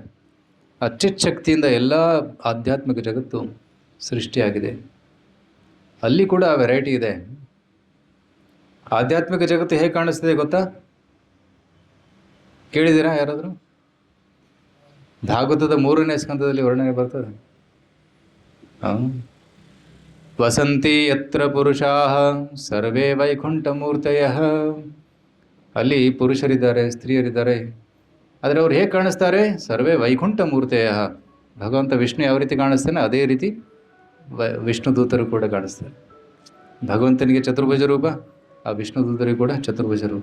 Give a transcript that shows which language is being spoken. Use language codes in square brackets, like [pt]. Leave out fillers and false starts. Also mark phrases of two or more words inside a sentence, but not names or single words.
[kn] ಆ ಚಿತ್ ಶಕ್ತಿಯಿಂದ ಎಲ್ಲ ಆಧ್ಯಾತ್ಮಿಕ ಜಗತ್ತು ಸೃಷ್ಟಿಯಾಗಿದೆ. ಅಲ್ಲಿ ಕೂಡ ವೆರೈಟಿ ಇದೆ. ಆಧ್ಯಾತ್ಮಿಕ ಜಗತ್ತು ಹೇಗೆ ಕಾಣಿಸ್ತಿದೆ ಗೊತ್ತಾ? ಕೇಳಿದ್ದೀರಾ ಯಾರಾದರೂ? ಭಾಗವತದ 3ನೇ ಸ್ಕಂದದಲ್ಲಿ ವರ್ಣನೆ ಬರ್ತದೆ. [sa] ವಸಂತಿ ಯತ್ರ ಪುರುಷಾಃ ಸರ್ವೇ ವೈಕುಂಠಮೂರ್ತಯಃ. [kn] ಅಲ್ಲಿ ಪುರುಷರಿದ್ದಾರೆ, ಸ್ತ್ರೀಯರಿದ್ದಾರೆ. ಆದರೆ ಅವ್ರು ಹೇಗೆ ಕಾಣಿಸ್ತಾರೆ? [sa] ಸರ್ವೇ ವೈಕುಂಠ ಮೂರ್ತಯಃ. [kn] ಭಗವಂತ ವಿಷ್ಣು ಯಾವ ರೀತಿ ಕಾಣಿಸ್ತಾನೆ ಅದೇ ರೀತಿ ವಿಷ್ಣು ದೂತರು ಕೂಡ ಕಾಣಿಸ್ತಾರೆ. ಭಗವಂತನಿಗೆ ಚತುರ್ಭುಜ ರೂಪ, ಆ ವಿಷ್ಣು ದೂತರಿಗೂ ಕೂಡ ಚತುರ್ಭುಜ ರೂಪ.